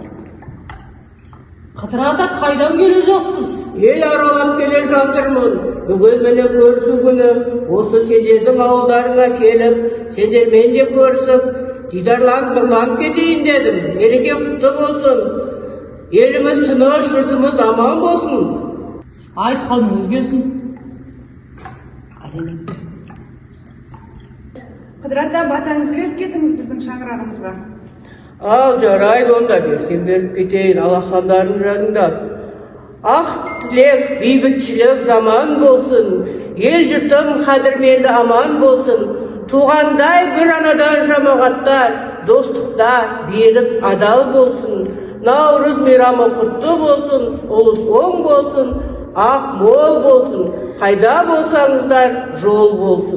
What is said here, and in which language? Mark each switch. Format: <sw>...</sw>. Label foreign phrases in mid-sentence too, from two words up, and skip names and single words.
<uz>Xizr ota qaydan keleceksiniz?</uz> <kk>El aralap kele жатырмын. Бүгін міне көрісу күні осы сендердің ауылдарыңа келіп, сендермен де көрісіп, дидарланып кетейін дедім. Мереке құтты болсын. Еліміз тыныш, жұртымыз аман болсын. Айтқаныңыз келсін. Xizr ota, батаңызды беріп кетіңіз біздің шаңырағымызға. Ал жарайды онда, берсем беріп кетейін, Аллахандарың жадыңда. Ақ тілек, бейбітшілік заман болсын, ел жұртым қадірменді аман болсын, туғандай бір анадан жамағаттар, достықтар, берік адал болсын, Наурыз мейрамы құтты болсын, ұлыс оң болсын, ақ мол болсын, қайда болсаңыздар жол болсын.</kk>